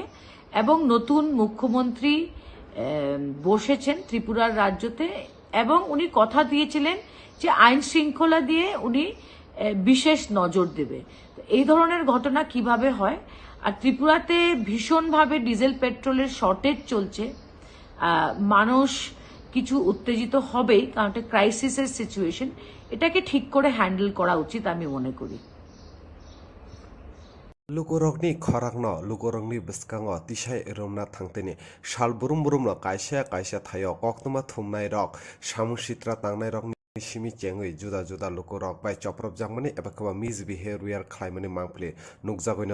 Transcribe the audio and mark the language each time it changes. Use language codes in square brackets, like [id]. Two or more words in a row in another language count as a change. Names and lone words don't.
[bn] এবং নতুন মুখ্যমন্ত্রী বসেছেন ত্রিপুরার রাজ্যতে এবং উনি কথা দিয়েছিলেন যে আইন শৃঙ্খলা দিয়ে উনি বিশেষ নজর দেবে। এই ধরনের ঘটনা কিভাবে হয়? আর ত্রিপুরাতে ভীষণভাবে ডিজেল পেট্রোলের শর্টেজ চলছে, মানুষ কিছু উত্তেজিত হবেই, কারণ এটা ক্রাইসিসের সিচুয়েশন। এটাকে ঠিক করে হ্যান্ডেল করা উচিত আমি মনে করি। [trp] lukurokni khorangno lukurokni biskango tisai romna thangteni sal burum burumno kaisa thayo koktoma thumnai rok samusitra tangnai rok simi chengui juda juda lukurok bai choprop jangmani eba kaba misbehavior khlaimani mangpli nukjagoino